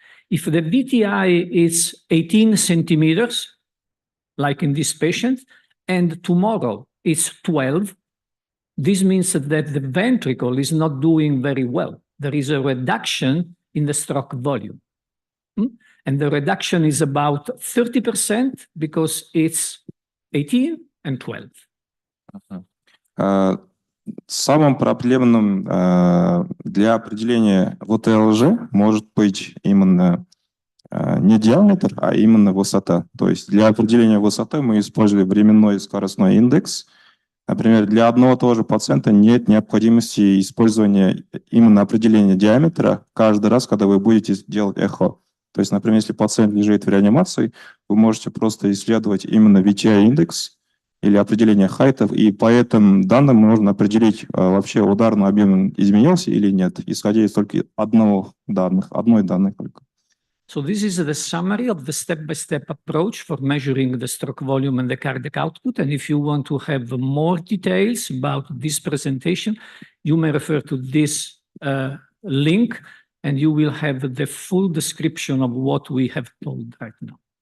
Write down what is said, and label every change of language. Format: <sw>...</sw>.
<en>If the VTI is 18 centimeters, like in this patient, and tomorrow it's 12, this means that the ventricle is not doing very well. There is a reduction in the stroke volume. And the reduction is about 30% because it's 18 and 12.</en> <ru>Самым проблемным для определения ВТЛЖ может быть именно не диаметр, а именно высота. То есть для определения высоты мы использовали временной и скоростной индекс. Например, для одного и того же пациента нет необходимости использования именно определения диаметра каждый раз, когда вы будете делать эхо. То есть, например, если пациент лежит в реанимации, вы можете просто исследовать именно VTI-индекс или определение хайтов, и по этим данным можно определить, вообще ударный объем изменился или нет, исходя из только одной данной только.</ru> <en>So this is the summary of the step-by-step approach for measuring the stroke volume and the cardiac output. And if you want to have more details about this presentation, you may refer to this link, and you will have the full description of what we have told right now.</en>